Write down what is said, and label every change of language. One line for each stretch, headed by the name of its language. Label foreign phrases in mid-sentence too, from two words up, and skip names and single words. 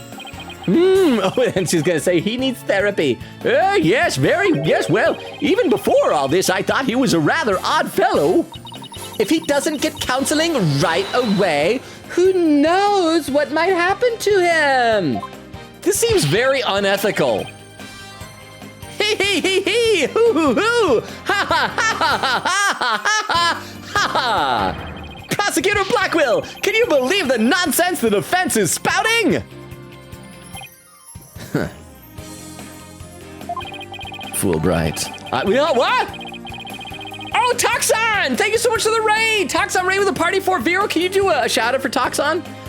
English: Oh, and she's gonna say he needs therapy. Yes, well, even before all this, I thought he was a rather odd fellow. If he doesn't get counseling right away, who knows what might happen to him? This seems very unethical. Hee, hoo, hoo, hoo, ha, ha, ha, ha, ha, ha, ha, ha. Prosecutor Blackwell, can you believe the nonsense the defense is spouting? Fulbright. What? Oh, Toxon! Thank you so much for the raid! Toxon raid with a party for Vero. Can you do a shout out for Toxon?